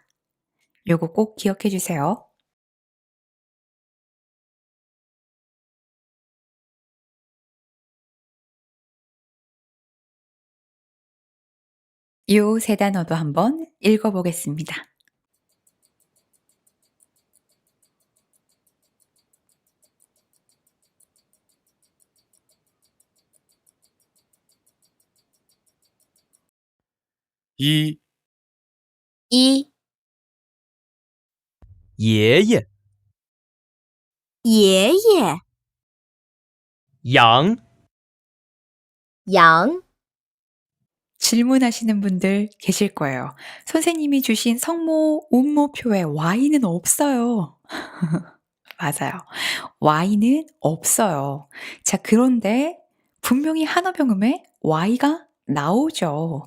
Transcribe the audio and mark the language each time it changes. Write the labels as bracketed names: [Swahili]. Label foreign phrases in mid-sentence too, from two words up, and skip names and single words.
[Korean] 요거 꼭 기억해 주세요. 요 세 단어도 한번 읽어보겠습니다. [Chinese] 一一爷爷爷爷羊羊 [Korean] 질문하시는 분들 계실 거예요. 선생님이 주신 성모, 운모표에 Y는 없어요. 맞아요. Y는 없어요. 자, 그런데 분명히 한어병음에 Y가 나오죠.